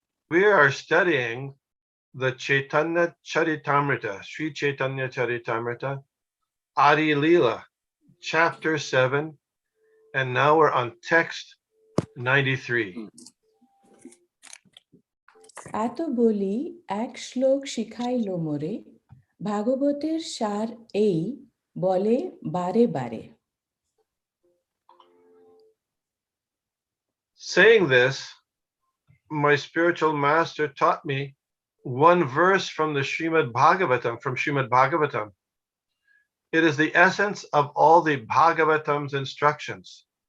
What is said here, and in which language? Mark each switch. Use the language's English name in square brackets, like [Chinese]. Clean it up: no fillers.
[English] We are studying the Chaitanya Charitamrita, Sri Chaitanya Charitamrita, Adi Leela, chapter 7, and now we're on text 93. [Bangla] এত বলি এক শ্লোক শিখাইল মোরে ভাগবতের সার এই বলে বারে বারে. [English] Saying this, my spiritual master taught me one verse from the Srimad Bhagavatam, from Srimad Bhagavatam. It is the essence of all the Bhagavatam's instructions.